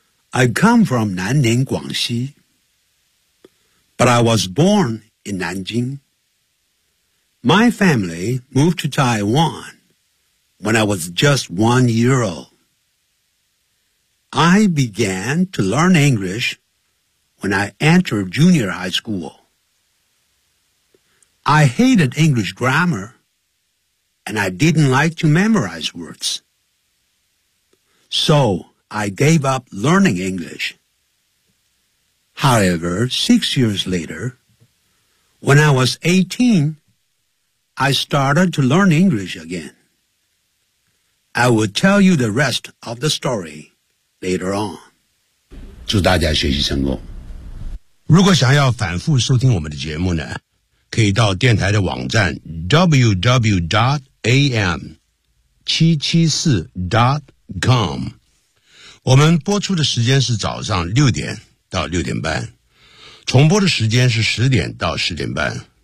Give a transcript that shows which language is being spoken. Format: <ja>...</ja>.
<en>I come from 南宁广西 But I was born in 南京 My family moved to Taiwan When I was just 1 year oldI began to learn English when I entered junior high school. I hated English grammar, and I didn't like to memorize words. So I gave up learning English. However, 6 years later, when I was 18, I started to learn English again. I will tell you the rest of the story. Later on.</en> <zh>祝大家学习成功。如果想要反复收听我们的节目呢，可以到电台的网站 www.am774.com。我们播出的时间是早上6点到6点半，重播的时间是10点到10点半。</zh>